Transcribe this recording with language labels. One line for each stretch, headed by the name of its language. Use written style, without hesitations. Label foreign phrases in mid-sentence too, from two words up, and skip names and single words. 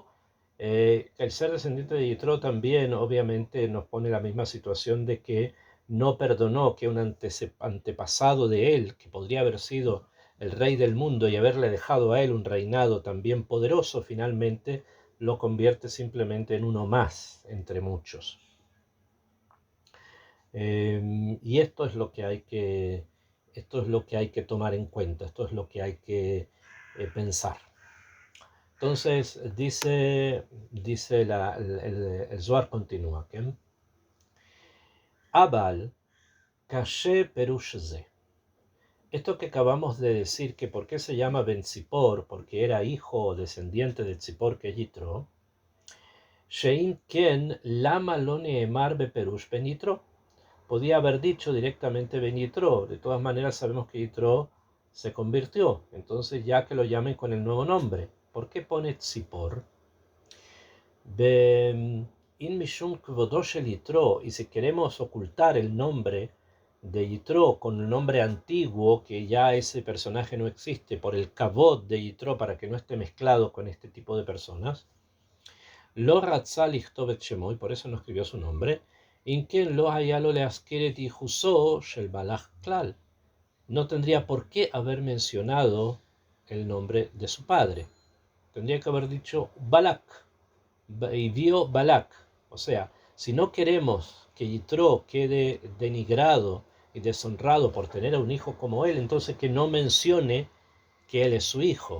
Spanish: El ser descendiente de Yitro también obviamente nos pone la misma situación de que no perdonó que un antepasado de él, que podría haber sido el rey del mundo y haberle dejado a él un reinado también poderoso, finalmente lo convierte simplemente en uno más entre muchos. Y esto es lo que hay que tomar en cuenta, esto es lo que hay que pensar. Entonces dice el Zohar continúa, ¿okay?
Hebrew: אבל קשה פירוש זה.
Spanish: Esto que acabamos de decir, que por qué se llama Ben Tzipor, porque era hijo o descendiente de Tzipor que Yitro,
Hebrew: שאם כן למה לא נאמר בפירוש בן יתרו.
Spanish: Podía haber dicho directamente Ben Yitro. De todas maneras sabemos que Yitro se convirtió, entonces ya que lo llamen con el nuevo nombre. ¿Por qué pone Tzipor?
Hebrew: אם משום כבודו של יתרו,
Spanish: y si queremos ocultar el nombre de Yitro con el nombre antiguo, que ya ese personaje no existe, por el kavod de Yitro, para que no esté mezclado con este tipo de personas,
Hebrew: לא רצה לכתוב את שמו,
Spanish: y por eso no escribió su nombre.
Hebrew: אם כן לא היה לו להזכיר ייחוסו של בלק כלל.
Spanish: No tendría por qué haber mencionado el nombre de su padre. Tendría que haber dicho Balak, y vio Balak. O sea, si no queremos que Yitro quede denigrado y deshonrado por tener a un hijo como él, entonces que no mencione que él es su hijo.